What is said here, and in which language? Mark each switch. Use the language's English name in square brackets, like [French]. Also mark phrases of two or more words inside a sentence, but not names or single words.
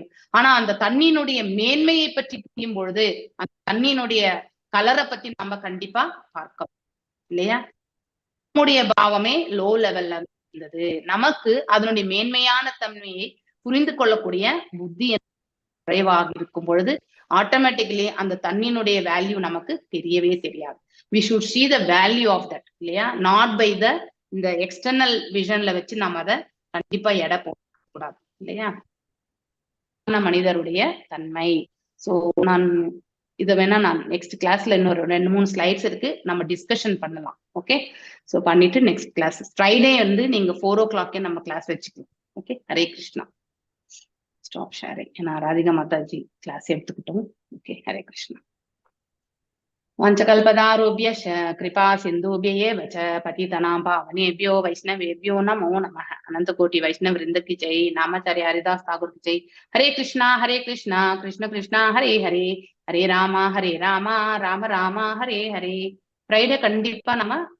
[Tamil] ஆனா அந்த தண்ணியினுடைய மேன்மையை பற்றி புரியும் பொழுது அந்த தண்ணியினுடைய கலரை பத்தி நம்ம கண்டிப்பா பார்க்க இல்லையா. நம்முடைய பாவமே [English] low levelல [Tamil] இருந்தது. நமக்கு அதனுடைய மேன்மையான தன்மையை புரிந்து கொள்ளக்கூடிய புத்தி குறைவாக இருக்கும் பொழுது ஆட்டோமேட்டிக்கலி அந்த தண்ணியினுடைய வேல்யூ நமக்கு தெரியவே தெரியாது. [English] we should see the value of that [Tamil] இல்லையா, [English] not by the [Tamil] இந்த [English] external visionல [Tamil] வச்சு நம்ம அதை கண்டிப்பா எடை போடக்கூடாது இல்லையா. மனிதருடைய தன்மை. சோ நான் இதை வேணா நான் [English] next classல [Tamil] இன்னொரு 2-3 ஸ்லைட்ஸ் இருக்கு, நம்ம டிஸ்கஷன் பண்ணலாம். [English] okay, so [Tamil] பண்ணிட்டு [English] next class Friday [Tamil] வந்து நீங்க 4 o'clock நம்ம கிளாஸ் வச்சுக்கலாம். ஓகே, ஹரே கிருஷ்ணா. [English] stop sharing. [Tamil] நான் ராதிகா மாதாஜி கிளாஸ் எடுத்துக்கிட்டோம். ஓகே, ஹரே கிருஷ்ணா. [Sanskrit] वाञ्छाकल्पतरुभ्य कृपा सिन्धुभ्य पतितानाम् पावनेभ्यो वैष्णवेभ्यो नमो नमः. अनन्त कोटि वैष्णव वृन्द [Hindi] की जय. नामाचार्य हरिदास ठाकुर की जय. [Sanskrit] हरे कृष्णा कृष्ण कृष्णा हरे हरे, हरे रामा राम राम हरे हरे. [Tamil] ஃப்ரைடே கண்டிப்பா நம்ம